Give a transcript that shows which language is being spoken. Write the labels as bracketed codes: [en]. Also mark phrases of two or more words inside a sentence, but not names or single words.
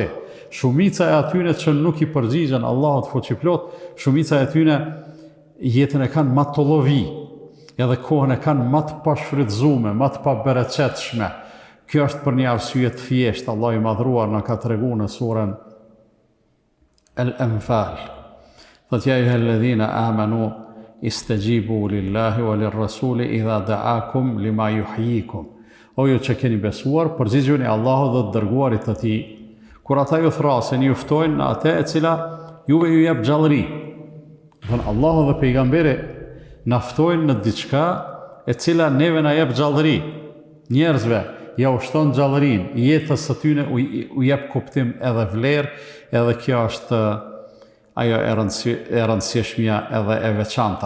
[sq] Shumica e atyre që nuk i përgjigjen Allahut fuqiplot, shumica e atyre jetën e kanë më të llovi, edhe kohën e kanë më të pashfrytzuar, më të pabereqetshme. Kjo është për një arsye të thjeshtë. Allah i madhruar na ka treguar në surën Al-Anfal. [ar] Thotë يا أيها الذين آمنوا استجيبوا لله وللرسول إذا دعاكم لما يحييكم. [sq] O ju që keni besuar, përgjigjuni Allahut dhe të dërguarit të tij, kur ata ju thrasin, ju ftojnë në atë e cila juve ju jep gjallëri. Thënë Allahu dhe pejgamberi na ftojnë në diçka e cila neve na jep gjallëri. Njerëzve ja ushton gjallërinë, jetës së tyre u jep kuptim edhe vlerë, edhe kjo është ajo e rëndësishmja edhe e veçanta.